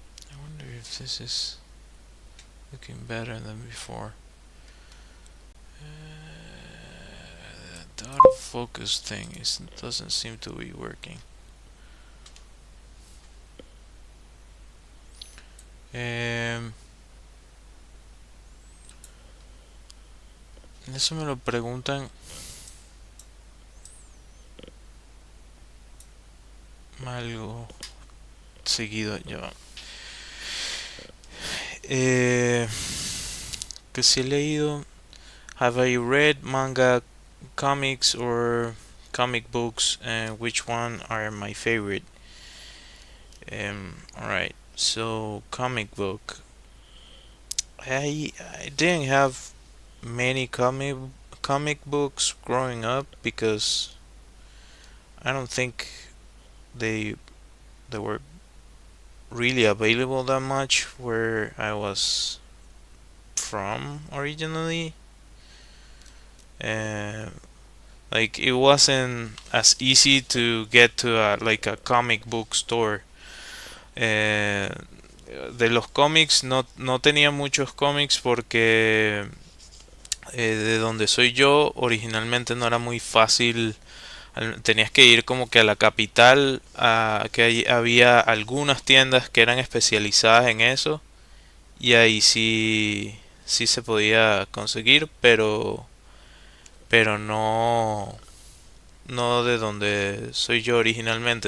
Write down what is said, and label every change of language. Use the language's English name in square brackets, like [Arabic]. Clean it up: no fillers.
[English] I wonder if this is looking better than before. The autofocus thing doesn't seem to be working. [Spanish] Em, Eso me lo preguntan algo seguido. Ya. Eh, que si he leído. [English] Have I read manga, comics, or comic books? And which one are my favorite? Alright, so comic book. I didn't have many comic books growing up because I don't think they they were really available that much where I was from originally. Uh, like it wasn't as easy to get to like a comic book store. [Spanish] De los cómics no tenía muchos cómics porque de donde soy yo originalmente no era muy fácil. Tenías que ir como que a la capital, que había algunas tiendas que eran especializadas en eso y ahí sí se podía conseguir, pero no de donde soy yo originalmente.